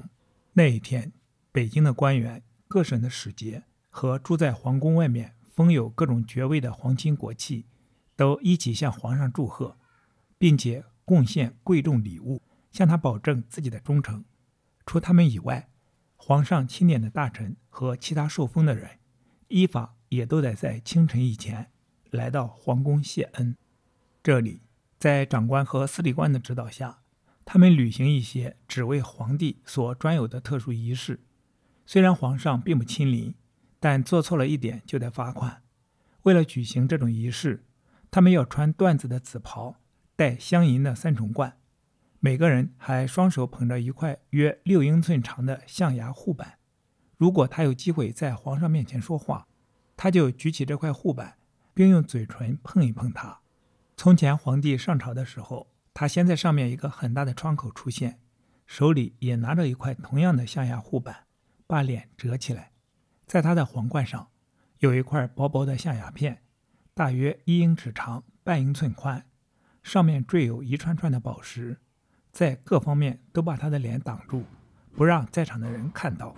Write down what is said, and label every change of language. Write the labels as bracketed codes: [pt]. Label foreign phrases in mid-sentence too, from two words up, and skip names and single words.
[zh] 那一天，北京的官員、各省的使節和住在皇宮外面封有各種爵位的皇亲国戚都一起向皇上祝賀，並且贡獻貴重禮物，向他保證自己的忠誠。除他們以外，皇上钦点的大臣和其他受封的人，依法也都得在清晨以前來到皇宮謝恩。這裡，在長官和司禮官的指導下，他們履行一些只為皇帝所專有的特殊儀式。雖然皇上並不親臨，但做錯了一點就得罰款。為了舉行這種儀式，他們要穿緞子的紫袍，戴鑲銀的3重冠，每個人還雙手捧着一塊約6英寸長的象牙護板。如果他有機會在皇上面前說話，他就舉起这塊護板，並用嘴唇碰一碰它。從前皇帝上朝的時候，他先在上面一個很大的窗口出現，手裡也拿着一塊同樣的象牙護板，把臉折起來。在他的皇冠上有一塊薄薄的象牙片，大約1英尺長，半英寸寬，上面綴有一串串的寶石，在各方面都把他的臉擋住，不讓在場的人看到。